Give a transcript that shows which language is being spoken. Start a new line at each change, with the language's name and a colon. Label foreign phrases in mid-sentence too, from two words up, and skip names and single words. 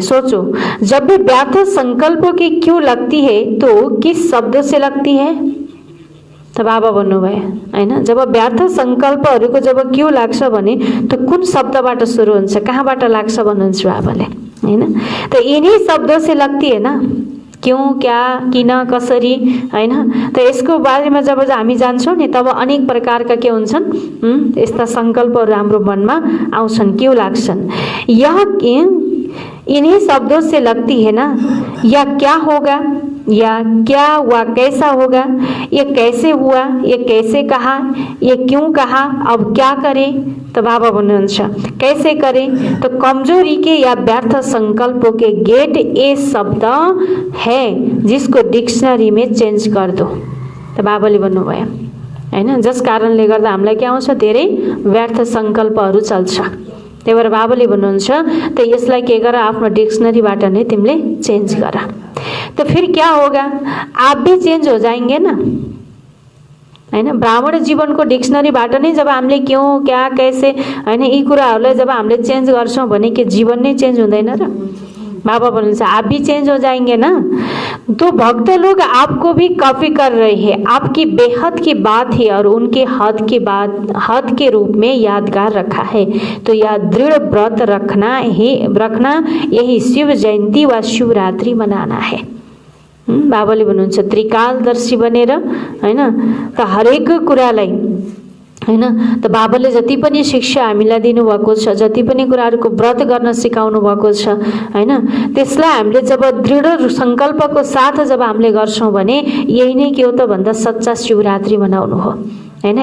Hindi: सोचो, जब भी व्यर्थ संकल्पों की क्यों लगती है तो किस शब्दों से लगती है,
Nepali: त बाबा भन्नुभयो हैन। जब व्यर्थ संकल्पहरूको जब क्यों लाग्छ भने त कुन शब्दबाट सुरु हुन्छ, कहाँबाट लाग्छ भन्नुहुन्छ बाबाले हैन।
Hindi: त यिनी शब्दों से लगती है ना, क्यों, क्या,
Nepali: किन, कसरी हैन। त यसको बारेमा जब हामी जान्छौँ नि तब अनेक प्रकारका के हुन्छन्, यस्ता संकल्पहरू हाम्रो मनमा आउँछन्, क्यों लाग्छन्।
Hindi: यह इन्हीं शब्दों से लगती है ना, या क्या होगा, या क्या व कैसा होगा, ये कैसे हुआ, ये कैसे कहा, ये क्यों कहा, अब क्या करें। तो
Nepali: बाबा भन्नुहुन्छ
Hindi: कैसे करें, तो कमजोरी के या व्यर्थ संकल्पों के गेट ये शब्द है जिसको डिक्सनरी में चेन्ज कर दो।
Nepali: तो बाबाले भन्नुभयो हैन, जस कारणले गर्दा हामीलाई के आउँछ, धेरै व्यर्थ संकल्पहरू चल्छ। त्यही भएर बाबाले भन्नुहुन्छ त यसलाई के गर, आफ्नो डिक्सनरीबाट नै तिमीले चेन्ज गर।
Hindi: तो फिर क्या होगा, आप भी चेंज हो जाएंगे ना हैन।
Nepali: ब्राह्मण जीवनको डिक्सनरीबाट नै जब हामीले
Hindi: क्यों, क्या, कैसे
Nepali: हैन यी कुराहरूलाई जब हामीले चेन्ज गर्छौँ भने के जीवन नै चेन्ज हुँदैन र। बाबा बोल्नुहुन्छ
Hindi: आप भी चेंज हो जाएंगे ना। तो भक्त लोग आपको भी कॉपी कर रहे हैं, आपकी बेहद की बात है और उनके हद की बात हद के रूप में यादगार रखा है। तो यह दृढ़ व्रत रखना यही शिव जयन्ती वा शिवरात्रि मनाना है।
Nepali: बाबाले भन्नुहुन्छ त्रिकालदर्शी बनेर हैन, त हरेक कुरालाई हैन, त बाबाले जति पनि शिक्षा हामीलाई दिनुभएको छ, जति पनि कुराहरूको व्रत गर्न सिकाउनु भएको छ हैन, त्यसलाई हामीले जब दृढ संकल्पको साथ जब हामीले गर्छौँ भने यही नै के हो त भन्दा सच्चा शिवरात्रि मनाउनु हो हैन।